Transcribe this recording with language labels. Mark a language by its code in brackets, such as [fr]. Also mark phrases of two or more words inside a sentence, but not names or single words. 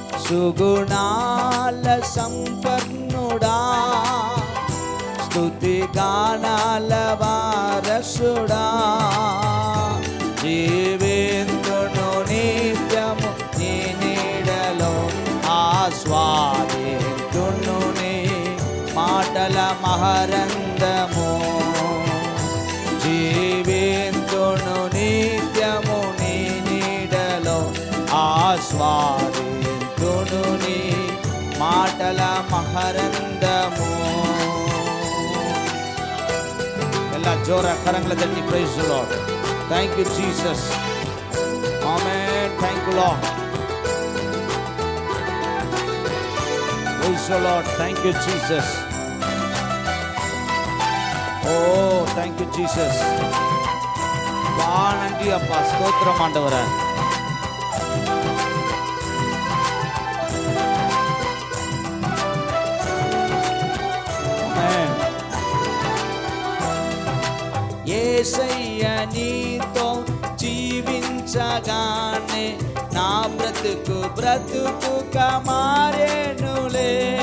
[te] సుగుణాల సంపన్నుడా, స్తుతి గానాల వారసుడా, జీవేందును నిత్యము నీ నీడలో ఆస్వాదింతును నీ మాటల మహరందము. జీవేందును నిత్యము నీ నీడలో ఆస్వాదింతును నీ మాటల మహరందము. [kn] ಎಲ್ಲ ಜೋರ ಕರಂಗಳ ತಟ್ಟಿ [en] Praise the Lord. Thank you Jesus. Amen. Thank you Lord. Praise the Lord. Thank you Jesus. Oh thank you Jesus. [ta] வா நன்றி அப்பா, ஸ்தோத்திரம் ஆண்டவரே. [te] యేసయ్య నీతో జీవించగానే నా బ్రతుకు బ్రతుకుగా మారేనులే.